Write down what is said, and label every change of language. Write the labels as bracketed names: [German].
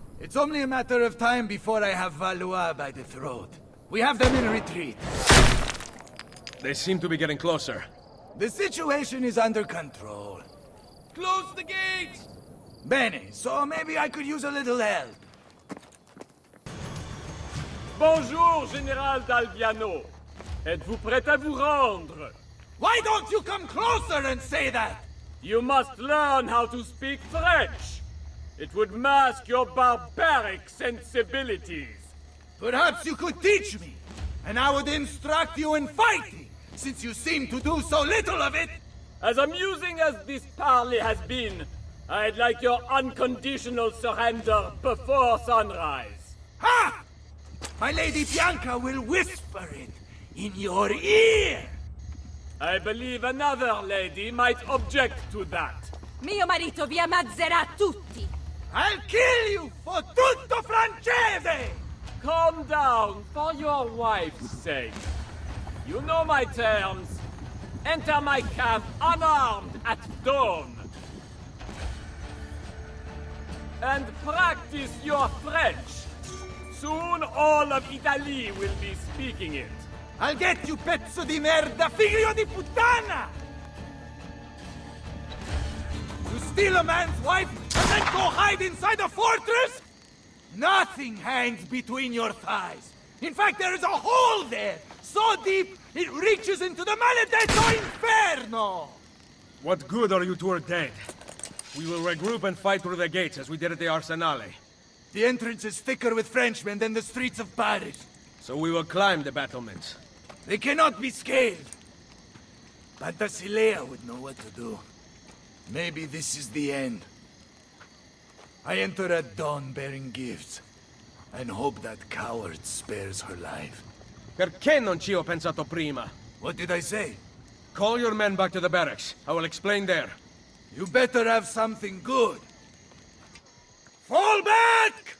[English] It's only a matter of time before I have Valois by the throat. We have them in retreat. They seem to be getting closer. The situation is under control. Close the gates! Bene, so maybe I could use a little help. [French] Bonjour, Général d'Alviano. Êtes-vous prêt à vous rendre? [English] Why don't you come closer and say that? You must learn how to speak French. It would mask your barbaric sensibilities. Perhaps you could teach me, and I would instruct you in fighting, since you seem to do so little of it. As amusing as this parley has been, I'd like your unconditional surrender before sunrise. Ha! My Lady Bianca will whisper it in your ear! I believe another lady might object to that. [Italian] Mio marito vi ammazzerà tutti! [English] I'll kill you for [Italian] tutto francese! [English] Calm down, for your wife's sake. You know my terms. Enter my camp unarmed at dawn. And practice your French. Soon all of Italy will be speaking it. I'll get you, [Italian] pezzo di merda, figlio di puttana! [English] You steal a man's wife and then go hide inside a fortress? Nothing hangs between your thighs. In fact, there is a hole there, so deep it reaches into the [Italian] maledetto inferno! [English] What good are you two are dead? We will regroup and fight through the gates as we did at the Arsenale. The entrance is thicker with Frenchmen than the streets of Paris. So we will climb the battlements. They cannot be scaled. Pantasilea would know what to do. Maybe this is the end. I enter at dawn bearing gifts, and hope that coward spares her life. [Italian] Perché non ci ho pensato prima? [English] What did I say? Call your men back to the barracks. I will explain there. You better have something good. Fall back!